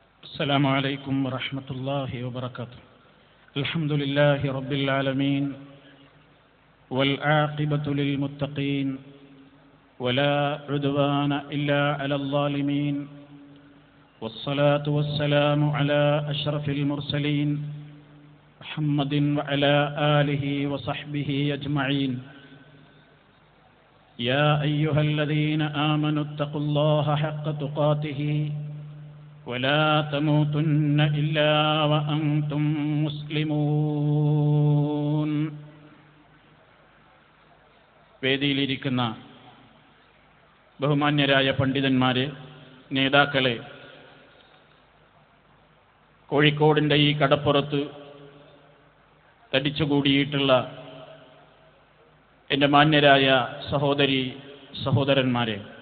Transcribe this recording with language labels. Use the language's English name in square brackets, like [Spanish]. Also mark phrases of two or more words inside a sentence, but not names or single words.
[Arabic] السلام عليكم ورحمة الله وبركاته. الحمد لله رب العالمين والعاقبة للمتقين ولا عدوان إلا على الظالمين والصلاة والسلام على أشرف المرسلين محمد وعلى آله وصحبه أجمعين. يا أيها الذين آمنوا اتقوا الله حق تقاته ولا تموتن إلا وأنتم مسلمون. [Malayalam] വേദിയിലിരിക്കുന്ന ബഹുമാന്യരായ പണ്ഡിതന്മാരെ, നേതാക്കളെ, കോഴിക്കോടിൻ്റെ ഈ കടപ്പുറത്ത് തടിച്ചുകൂടിയിട്ടുള്ള എൻ്റെ മാന്യരായ സഹോദരി സഹോദരന്മാരെ,